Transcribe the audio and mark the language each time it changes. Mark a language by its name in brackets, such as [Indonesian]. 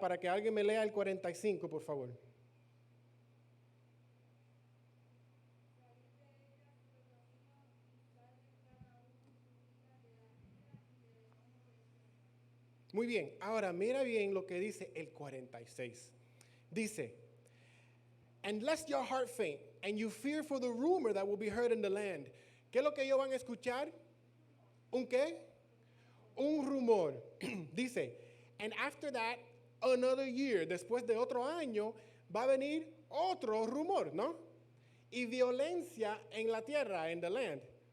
[Spanish] Para que alguien me lea el 45, por favor. Muy bien, ahora mira bien lo que dice el 46. [English] Dice, and lest your heart faint, and you fear for the rumor that will be heard in the land. [Spanish] ¿Qué es lo que ellos van a escuchar? ¿Un qué? Un rumor. Dice, [English] and after that, another year, [Spanish] después de otro año, va a venir otro rumor, ¿no? Y violencia en la tierra, en [English] the land.